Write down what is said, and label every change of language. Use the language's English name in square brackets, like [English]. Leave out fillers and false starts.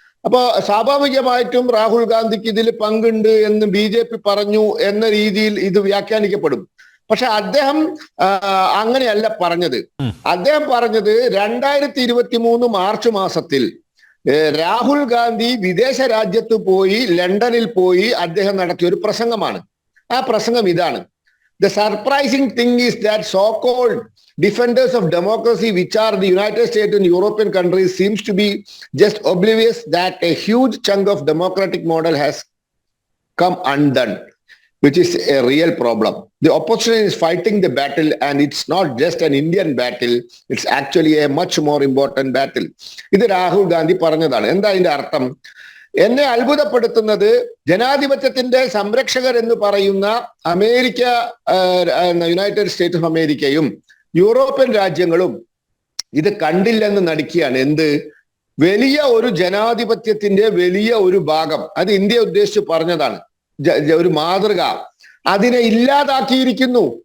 [Malayalam] അപ്പൊ സ്വാഭാവികമായിട്ടും രാഹുൽ ഗാന്ധിക്ക് ഇതിൽ പങ്കുണ്ട് എന്ന് BJP പറഞ്ഞു എന്ന രീതിയിൽ ഇത് വ്യാഖ്യാനിക്കപ്പെടും. പക്ഷെ അദ്ദേഹം അങ്ങനെയല്ല പറഞ്ഞത്. അദ്ദേഹം പറഞ്ഞത് 2023 മാർച്ച് മാസത്തിൽ രാഹുൽ ഗാന്ധി വിദേശ രാജ്യത്ത് പോയി, ലണ്ടനിൽ പോയി അദ്ദേഹം നടത്തിയ ഒരു പ്രസംഗമാണ്. ആ പ്രസംഗം ഇതാണ്: [English] The surprising thing is that so-called defenders of democracy, which are the United States and European countries, seems to be just oblivious that a huge chunk of democratic model has come undone, which is a real problem. The opposition is fighting the battle, and it's not just an Indian battle, it's actually a much more important battle. [Malayalam] ഇത് രാഹുൽ ഗാന്ധി പറഞ്ഞതാണ്. എന്താ ഇതിന്റെ അർത്ഥം? എന്നെ അത്ഭുതപ്പെടുത്തുന്നത് ജനാധിപത്യത്തിന്റെ സംരക്ഷകർ എന്ന് പറയുന്ന America, United States of അമേരിക്കയും യൂറോപ്യൻ രാജ്യങ്ങളും ഇത് കണ്ടില്ലെന്ന് നടിക്കുകയാണ്. എന്ത്? വലിയ ഒരു ജനാധിപത്യത്തിന്റെ വലിയ ഒരു ഭാഗം, അത് ഇന്ത്യ ഉദ്ദേശിച്ച് പറഞ്ഞതാണ്, ഒരു മാതൃക, അതിനെ ഇല്ലാതാക്കിയിരിക്കുന്നു.